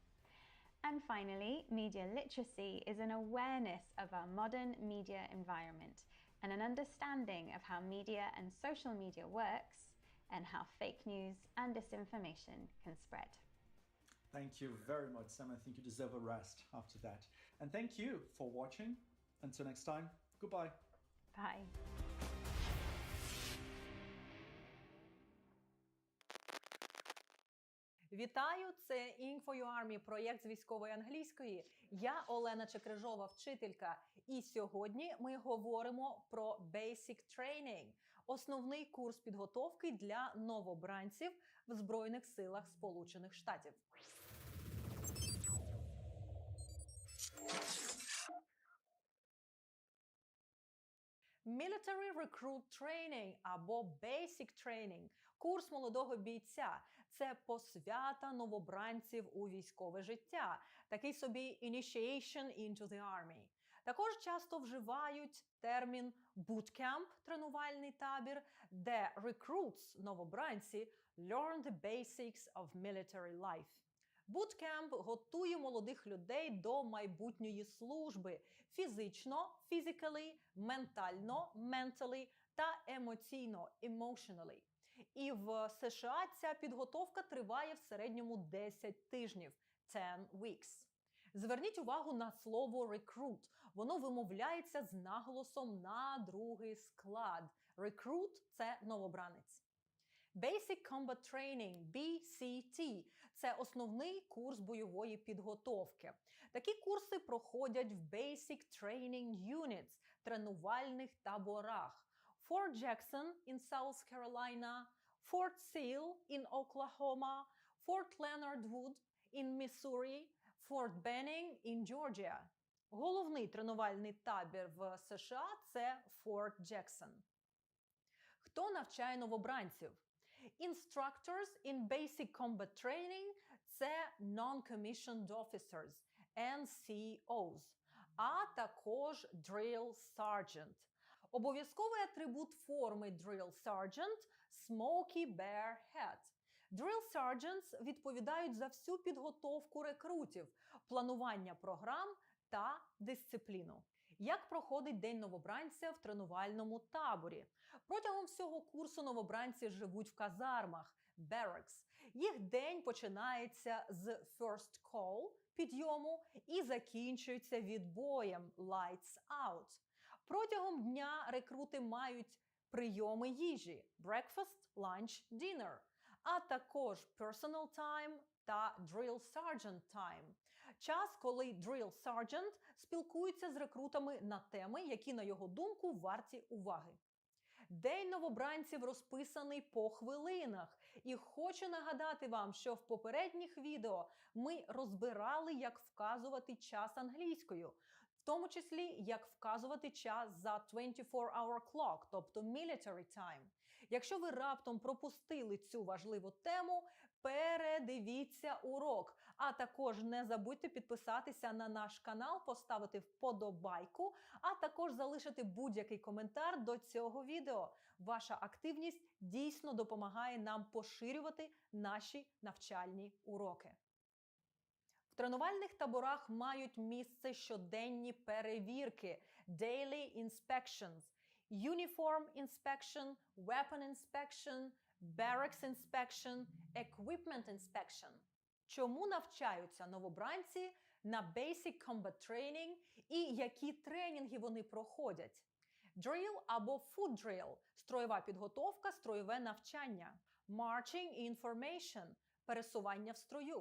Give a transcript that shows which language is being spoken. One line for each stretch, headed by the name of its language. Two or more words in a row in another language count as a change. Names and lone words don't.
English: And finally, media literacy is an awareness of our modern media environment and an understanding of how media and social media works and how fake news and disinformation can spread. Thank you very much, Sam. I think you deserve a rest after that. And thank you for watching. Until next time, goodbye. Bye.
Ukrainian: Вітаю! Це InfoUArmy, проєкт з військової англійської. Я Олена Чекрижова, вчителька. І сьогодні ми говоримо про
English: Basic Training –
Ukrainian: основний курс підготовки для новобранців в Збройних силах Сполучених Штатів.
English: Military Recruit Training або Basic Training –
Ukrainian: курс молодого бійця. Це посвята новобранців у військове життя. Такий собі
English: initiation into the army.
Ukrainian: Також часто вживають термін bootcamp – тренувальний табір, де recruits – новобранці
English: learn the basics of military life.
Ukrainian: Bootcamp готує молодих людей до майбутньої служби фізично – physically, ментально – mentally та емоційно – emotionally. І в США ця підготовка триває в середньому 10 тижнів – 10 weeks. Зверніть увагу на слово recruit. Воно вимовляється з наголосом на другий склад. Recruit – це новобранець.
English: Basic Combat Training – BCT –
Ukrainian: це основний курс бойової підготовки. Такі курси проходять в
English: Basic Training Units –
Ukrainian: тренувальних таборах.
English: Fort Jackson in South Carolina, Fort Sill in Oklahoma, Fort Leonard Wood in Missouri, Fort Benning in Georgia.
Ukrainian: Головний тренувальний табір в США – це Fort Jackson. Хто навчає новобранців?
English: Instructors in Basic Combat Training – це Non-Commissioned Officers, NCOs,
Ukrainian: а також
English: Drill Sergeant.
Ukrainian: Обов'язковий атрибут форми
English: Drill Sergeant – Smoky Bear Hat. Drill Sergeants
Ukrainian: відповідають за всю підготовку рекрутів, планування програм та дисципліну. Як проходить день новобранця в тренувальному таборі? Протягом всього курсу новобранці живуть в казармах – barracks. Їх день починається з
English: first call
Ukrainian: підйому і закінчується відбоєм
English: lights out.
Ukrainian: Протягом дня рекрути мають прийоми їжі
English: breakfast, lunch, dinner,
Ukrainian: а також
English: personal time та drill sergeant time.
Ukrainian: Час, коли
English: drill sergeant
Ukrainian: спілкується з рекрутами на теми, які, на його думку, варті уваги. День новобранців розписаний по хвилинах. І хочу нагадати вам, що в попередніх відео ми розбирали, як вказувати час англійською, в тому числі, як вказувати час за
English: 24-hour clock,
Ukrainian: тобто
English: military time.
Ukrainian: Якщо ви раптом пропустили цю важливу тему, передивіться урок. А також не забудьте підписатися на наш канал, поставити вподобайку, а також залишити будь-який коментар до цього відео. Ваша активність дійсно допомагає нам поширювати наші навчальні уроки. В тренувальних таборах мають місце щоденні перевірки
English: daily inspections, uniform inspection, weapon inspection, barracks inspection, equipment inspection.
Ukrainian: Чому навчаються новобранці на
English: Basic Combat Training
Ukrainian: і які тренінги вони проходять?
English: Drill або Food Drill –
Ukrainian: строєва підготовка, строєве навчання.
English: Marching Information –
Ukrainian: пересування в строю.